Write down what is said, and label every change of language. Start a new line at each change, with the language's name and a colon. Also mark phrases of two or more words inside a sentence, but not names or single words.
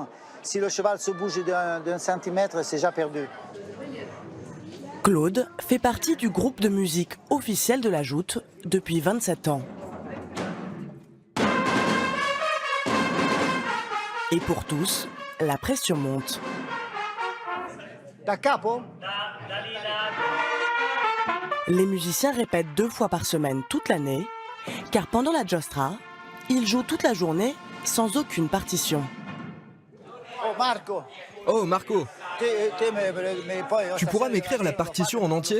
French: Si le cheval se bouge d'un centimètre, c'est déjà perdu. Claude fait partie du groupe de musique officiel de la joute depuis 27 ans. Et pour tous, la pression monte.
Italian: Da capo?
French: Les musiciens répètent 2 fois par semaine toute l'année, car pendant la Giostra, ils jouent toute la journée sans aucune partition. Oh Marco! Oh Marco, tu pourras m'écrire la partition en entier?